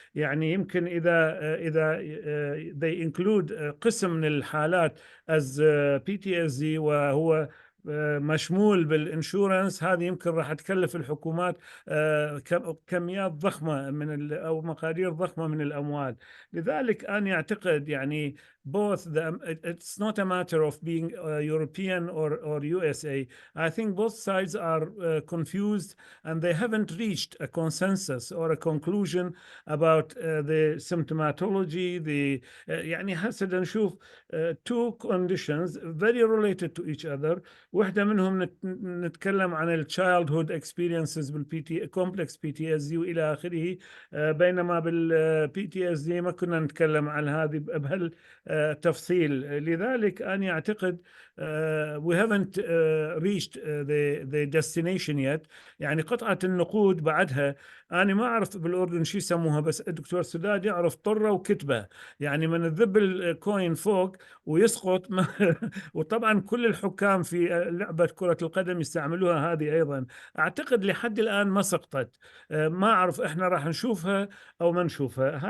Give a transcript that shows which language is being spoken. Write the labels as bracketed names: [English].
[Arabic] يعني يمكن اذا [English] they include [Arabic] قسم من الحالات [English] as PTSD [Arabic] وهو مشمول بالانشورنس، هذه يمكن راح تكلف الحكومات كميات ضخمة أو مقادير ضخمة من الأموال. لذلك أنا أعتقد يعني [English] both it's not a matter of being European or USA. I think both sides are confused and they haven't reached a consensus or a conclusion about the symptomatology. [Arabic] يعني هسه نشوف [English] two conditions very related to each other. [Arabic] واحدة منهم نتكلم عن ال [English] childhood experiences complex PTSD [Arabic] وإلى آخره، بينما بال PTSD ما كنا نتكلم عن هذه بهالتفصيل. لذلك أنا أعتقد [English] we haven't reached the destination yet. [Arabic] يعني قطعة النقود بعدها أنا ما أعرف بالأردن شو يسموها، بس الدكتور سداد يعرف طرة وكتبة، يعني من الذب الكوين فوق ويسقط وطبعا كل الحكام في لعبة كرة القدم يستعملوها هذه أيضا. أعتقد لحد الآن ما سقطت، ما أعرف إحنا راح نشوفها أو ما نشوفها.